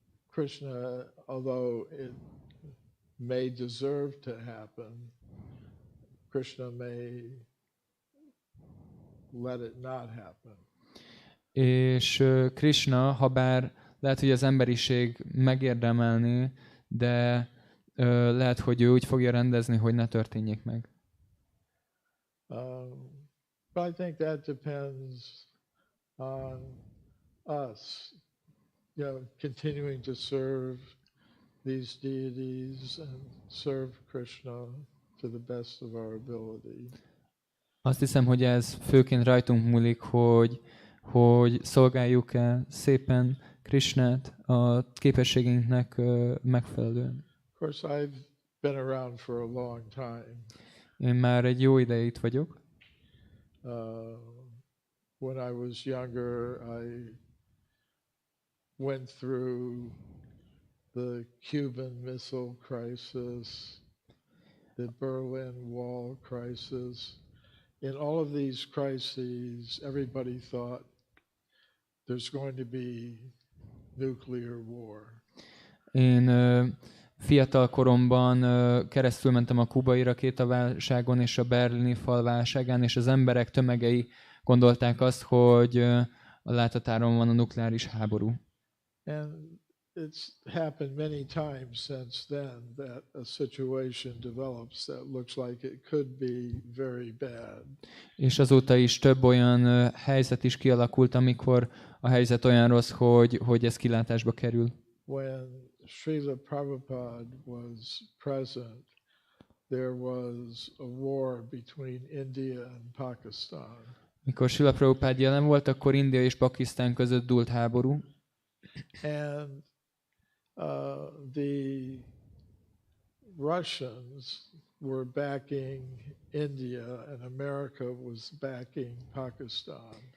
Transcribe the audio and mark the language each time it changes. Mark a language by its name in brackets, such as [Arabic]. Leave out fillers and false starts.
[English] Krishna, although it may deserve to happen, Krishna may let it not happen. [Hungarian] És Krishna, habár lehet, hogy az emberiség megérdemelni, de lehet, hogy ő úgy fogja rendezni, hogy ne történjék meg. [English] But I think that depends on us, continuing to serve these deities and serve Krishna to the best of our ability. [Hungarian] Azt hiszem, hogy ez főként rajtunk múlik, hogy szolgáljuk el szépen Krishnát a képességünknek megfelelően. [English] Of course, I've been around for a long time. [Hungarian] Én már egy jó ideje itt vagyok. [English] When I was younger, I went through the Cuban Missile Crisis, the Berlin Wall crisis, in all of these crises, everybody thought there's going to be nuclear war. [Hungarian] Én fiatal koromban keresztül mentem a kubai rakétaválságon és a berlini fal válságán, és az emberek tömegei gondolták azt, hogy a láthatáron van a nukleáris háború. [English] And it's happened many times since then that a situation develops that looks like it could be very bad. [Hungarian] És azóta is több olyan helyzet is kialakult, amikor a helyzet olyan rossz, hogy ez kilátásba kerül. [English] When Srila Prabhupada was present, there was a war between India and Pakistan. [Hungarian] Mikor Srila Prabhupád jelen volt, akkor India és Pakisztán között dúlt háború. [English] And the Russians were backing India and America was backing Pakistan.